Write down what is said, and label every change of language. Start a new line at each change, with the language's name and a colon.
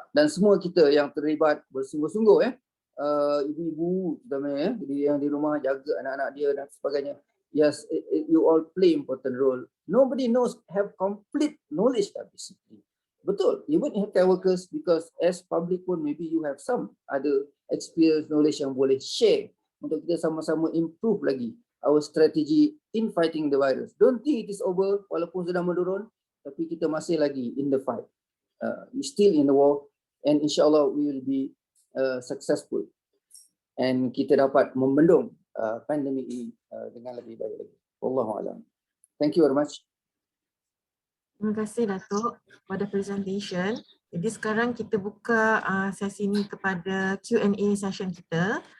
Malay: Dan semua kita yang terlibat bersungguh-sungguh ibu-ibu terutamanya yang di rumah jaga anak-anak dia dan sebagainya.
English: Yes, you all play important role. Nobody have complete knowledge basically.
Malay: Betul,
English: even healthcare workers, because as public pun maybe you have some other experience, knowledge
Malay: yang boleh share untuk kita sama-sama improve lagi
English: our strategy in fighting the virus. Don't think it is over,
Malay: walaupun sudah menurun, tapi kita masih lagi
English: in the fight. We still in the war, and insyaAllah we will be successful.
Malay: And kita dapat membendung pandemik ini dengan lebih baik lagi.
English: Wallahu a'lam. Thank you very much.
Malay: Terima kasih Datuk pada presentation. Jadi sekarang kita buka sesi ini kepada Q&A session kita.